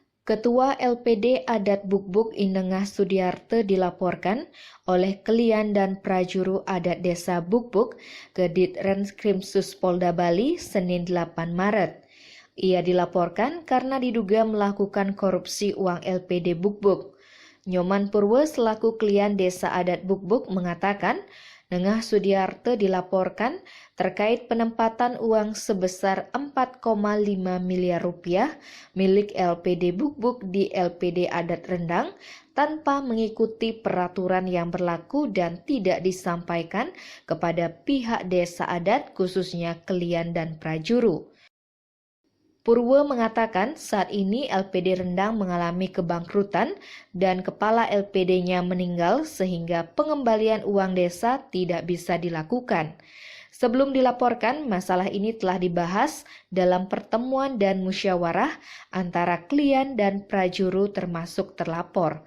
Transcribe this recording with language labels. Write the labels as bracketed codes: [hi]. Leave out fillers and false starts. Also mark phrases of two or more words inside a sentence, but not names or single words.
[id] Ketua LPD Adat Bukbuk Inengah Sudiarte dilaporkan oleh Kelian dan Prajuru Adat Desa Bukbuk ke Ditreskrimsus Polda Bali Senin 8 Maret. Ia dilaporkan karena diduga melakukan korupsi uang LPD Bukbuk. Nyoman Purwo selaku Kelian Desa Adat Bukbuk mengatakan, Nengah Sudiarte dilaporkan terkait penempatan uang sebesar 4,5 miliar rupiah milik LPD Bukbuk di LPD Adat Rendang tanpa mengikuti peraturan yang berlaku dan tidak disampaikan kepada pihak desa adat khususnya Kelian dan Prajuru. Purwo mengatakan saat ini LPD Rendang mengalami kebangkrutan dan kepala LPD-nya meninggal sehingga pengembalian uang desa tidak bisa dilakukan. Sebelum dilaporkan, masalah ini telah dibahas dalam pertemuan dan musyawarah antara klien dan prajuru termasuk terlapor.